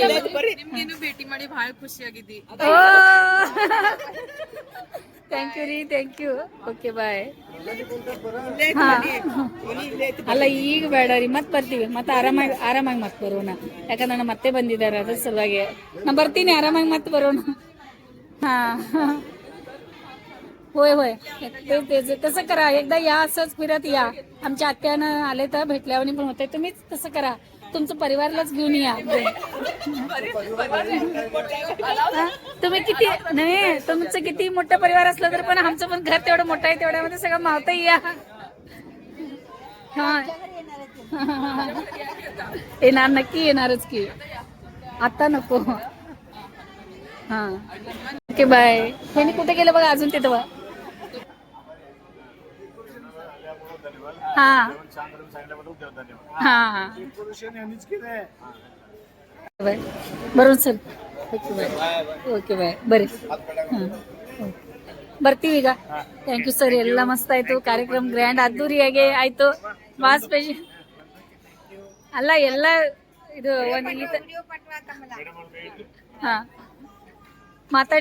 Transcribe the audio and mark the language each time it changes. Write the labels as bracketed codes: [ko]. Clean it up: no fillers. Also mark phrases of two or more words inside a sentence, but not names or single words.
[kn] ಭೇಟಿ ಮಾಡಿ ಬಹಳ ಖುಷಿ ಆಗಿದ್ದಿ. [en] thank you ರೀ, thank you. okay bye. [kn] ಅಲ್ಲ ಈಗ ಬೇಡ ರೀ, ಮತ್ತೆ ಬರ್ತೀವಿ, ಮತ್ತೆ ಆರಾಮಾಗಿ ಮತ್ತೆ ಬರೋಣ. ಯಾಕಂದ್ರೆ ನಾನು ಮತ್ತೆ ಬಂದಿದ್ದಾರೆ ಅದ್ರ ಸಲುವಾಗಿ ನಾ ಬರ್ತೀನಿ. ಆರಾಮಾಗಿ ಮತ್ತೆ ಬರೋಣ. [mr] हा होय होय तेच तसं करा. एकदा या, असंच फिरत या. आमच्या आत्यानं आले तर भेटल्यावर पण होते. तुम्हीच तसं करा, तुमचं परिवारलाच घेऊन या. तुम्ही किती नाही, तुमचं किती मोठं परिवार असलं तर पण आमचं पण घर तेवढं मोठं आहे, तेवढ्यामध्ये सगळं मावता या. हा येणार, नक्की येणारच की, आता नको. [en] हा okay bye. [mr] हे कुठे गेलं बघा अजून तिथं बघा. [kn] हा हा ಬರೋಣ ಸರ್. [en] okay bye. okay bye [kn] ಬರ್ರಿ. ಬರ್ತೀವಿ ಈಗ. [en] thank you sir. [kn] ಎಲ್ಲ ಮಸ್ತ್ ಆಯ್ತು ಕಾರ್ಯಕ್ರಮ, ಗ್ರ್ಯಾಂಡ್ ಅದ್ದೂರಿಯಾಗಿ ಆಯ್ತು. ಭಾಳ ಸ್ಪೆಷಲ್ ಅಲ್ಲ ಎಲ್ಲ ಇದು ಒಂದು ಹಾ ಮಾತಾಡಿ.